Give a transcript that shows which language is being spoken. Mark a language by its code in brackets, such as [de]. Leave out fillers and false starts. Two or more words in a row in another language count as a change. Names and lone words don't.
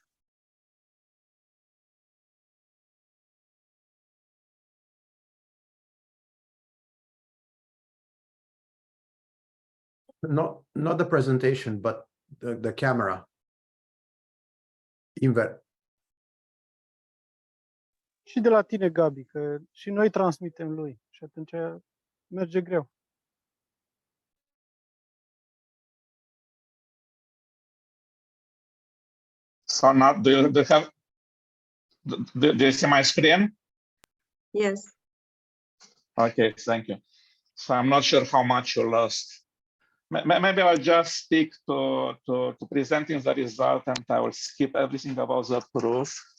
[en] Not the presentation, but the camera. Invert. [ro] Și de la tine, Gabi, că și noi transmitem lui și atunci merge greu. [en] So now do you see my screen? Yes. Okay, thank you. So I'm not sure how much you lost. Maybe I'll just stick to presenting the result and I will skip everything about the proof.